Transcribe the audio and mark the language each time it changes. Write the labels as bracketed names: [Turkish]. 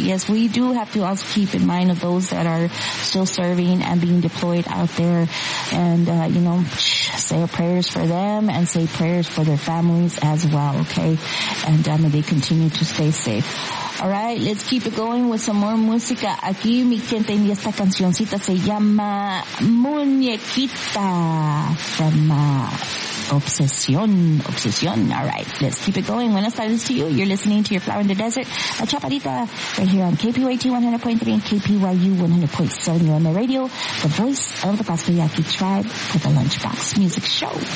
[English] Yes, we do have to also keep in mind of those that are still serving and being deployed out there. And, you know, say our prayers for them and say prayers for their families as well, okay? And may they continue to stay safe. All right, let's keep it going with some more música. [Spanish] Aquí, mi gente, y esta cancioncita se llama Muñequita [English] from [Spanish] Obsesión. Obsesión. [English] All right, let's keep it going. [Spanish] Buenas tardes [English] to you. You're listening to Your Flower in the Desert, La Chapadita, right here on KPYT 100.3 and KPYU 100.7 UMA Radio, the voice of the Pascua Yaqui Tribe for the Lunchbox Music Show.